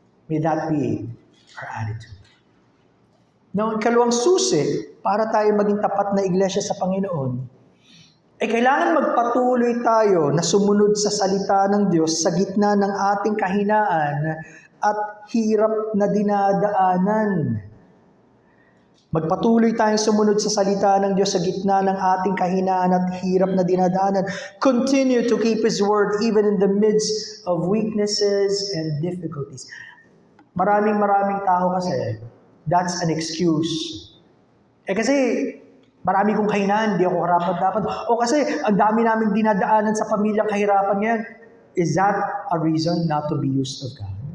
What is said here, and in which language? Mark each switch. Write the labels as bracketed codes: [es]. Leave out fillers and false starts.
[en] May that be our attitude. [tl] Now, ang ikalawang susi para tayo maging tapat na iglesia sa Panginoon, ay kailangan magpatuloy tayo na sumunod sa salita ng Diyos sa gitna ng ating kahinaan at hirap na dinadaanan. Magpatuloy tayong sumunod sa salita ng Diyos sa gitna ng ating kahinaan at hirap na dinadaanan. [en] Continue to keep His word even in the midst of weaknesses and difficulties. [tl] Maraming tao kasi, [en] that's an excuse. [tl] Kasi, marami kong kahinaan, di ako karapat-dapat. O kasi, ang dami naming dinadaanan sa pamilyang kahirapan ngayon. [en] Is that a reason not to be used of God?